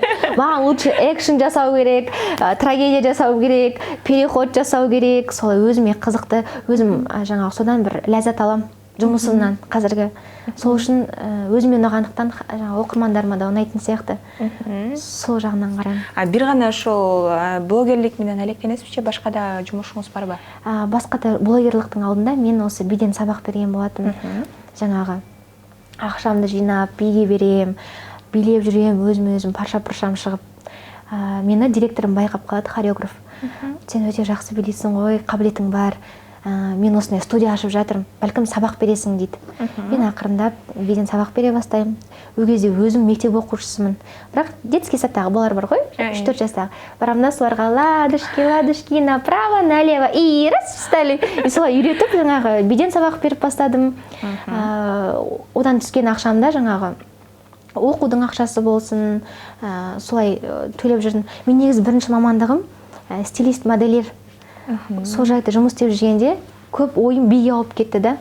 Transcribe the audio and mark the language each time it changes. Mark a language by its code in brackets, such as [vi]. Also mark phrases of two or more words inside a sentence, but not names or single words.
[kk] Маған лучше экшн жасау керек, трагедия жасау керек, переход жасау керек. Солай өзіме қызықты, өзім жаңағы содан бір ләззат аламын жұмысымнан қазіргі. Сол үшін өзіме ұнағандықтан жаңағы оқырмандарыма да ұнайтын сияқты. Сол жағынан қараймын. [ky] Бир гана ошол блогерлик менен алектенесизби, башка да жумушуңуз барбы? [kk] Басқа да блогерлықтың алдында мен осы биден сабақ берген болатын. Жаңағы ақшамды жинап, биге берем, билеп жүрем, өзім парша-паршам шығып. Мені директорым байқап қалады, хореограф. Сен өте жақсы билейсің ғой, қабілетің бар. Мен осындай студия ашып жатырмын, бәлкім сабақ бересің дейді. Мен ақырындап биден сабақ бере бастаймын. Ол кезде өзім мектеп оқушысымын. Бірақ [ru] детский садтағы [kk] балалар бар ғой, 3-4 жастағы. Барамын соларға [ru] ладушки, направо, налево, и раз встали. [kk] И солай үйретіп, жаңағы биден сабақ беріп бастадым. Одан түскен ақшамда жаңағы оқудың ақшасы болсын, солай төлеп жүрдім. Мен негізі бірінші мамандығым стилист, модельер. Сол жайда жұмыс істеп жүргенде көп ойым биге алып кетті да.